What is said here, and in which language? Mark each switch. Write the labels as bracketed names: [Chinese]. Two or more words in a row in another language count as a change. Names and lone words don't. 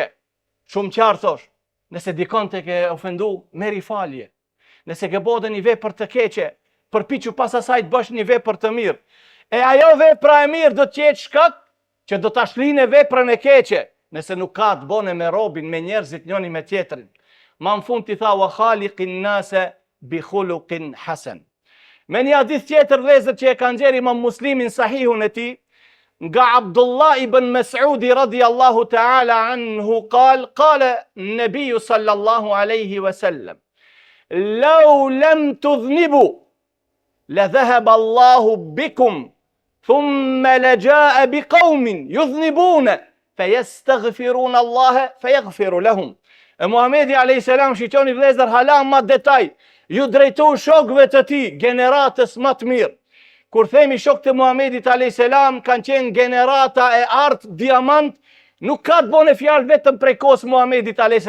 [Albanian] Shumë qartë thosh, nëse dikon të ke ofendu, merri falje. Nëse ke bërë një vepër të keqe, përpiqu pas asaj të bësh një vepër të mirë. E ajo vepra e mirë do të jetë shkak që do ta shlinë veprën e keqe. Nëse nuk ka të bëne me robin, me njerëzit njëri me tjetrin. Ma në fund t'i tha, [Arabic] وخالق الناس بخلق حسن. [Albanian] Me një hadith tjetër vëllezër që e ka nxjerrë Imam Muslimin sahihun e tij, nga Abdullah ibn Mas'udi [Arabic] رضي الله تعالى عنه قال النبي صلى الله عليه وسلم لو لم تذنبوا لذهب الله بكم ثم لجاء بقوم يذنبون فيستغفرون الله فيغفر لهم. [Albanian] E Muhamedi a.s. shiqoni vëllezër hala ma detaj, ju drejtu shokëve të tij, generatës më të mirë. Kur themi shokët e Muhamedit a.s. kanë qenë generata e artë, diamant, Nuk ka të bone fjalë vetëm prej kohës Muhamedit a.s.